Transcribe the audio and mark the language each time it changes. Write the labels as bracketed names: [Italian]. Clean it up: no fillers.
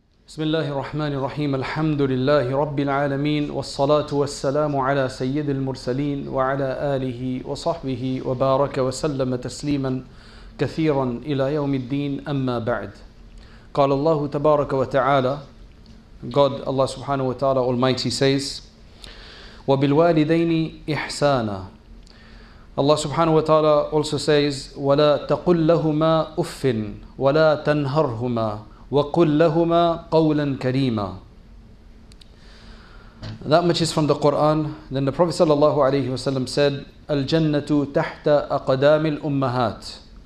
[Arabic] بسم الله الرحمن الرحيم الحمد لله رب العالمين والصلاة والسلام على سيد المرسلين وعلى آله وصحبه وبارك وسلم تسليما كثيرا إلى يوم الدين أما بعد. قال الله تبارك وتعالى, [English] God Allah subhanahu wa ta'ala Almighty says, [Arabic] وَبِالْوَالِدَيْنِ إِحْسَانًا. [English] Allah subhanahu wa ta'ala also says, [Arabic] وَلَا تَقُلْ لَهُمَا أُفٍّ وَلَا تَنْهَرْهُمَا وَقُلْ لَهُمَا قَوْلًا كَرِيمًا. [English] That much is from the Quran. Then the Prophet sallallahu alaihi wasallam said, [Arabic] الْجَنَّةُ تَحْتَ أَقْدَامِ الْأُمَّهَاتِ.